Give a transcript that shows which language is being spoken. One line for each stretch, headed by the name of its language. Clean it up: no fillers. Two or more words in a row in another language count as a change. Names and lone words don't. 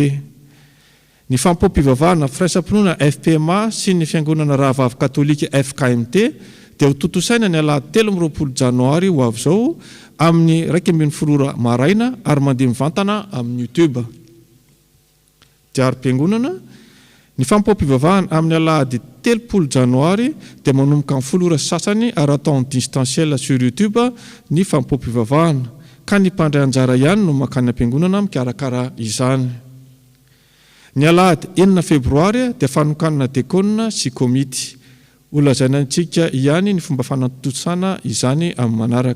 Malagasy: Ny fampompivavahana firaisam-pinoana FPMA sy ny fiangonana rahavavy katolika FKMT dia ho tontosaina ny alahady 13 janoary ho avy izao amin'ny 1:04 maraina ary mandeha mivantana amin'ny YouTube. Diary-piangonana, ny fampompivavahana amin'ny alahady 30 janoary dia manomboka amin'ny 10 ora sasany ary atao
French: en distanciel sur YouTube
Malagasy: ny fampompivavahana. Ka ny mpandray anjara ihany no makany am-piangonana mikarakara izany. Ny alahady 9 febroary dia fanokanana dekona sy komity. Olazaina antsika ihany ny fomba fanatosana izany amin'ny manaraka.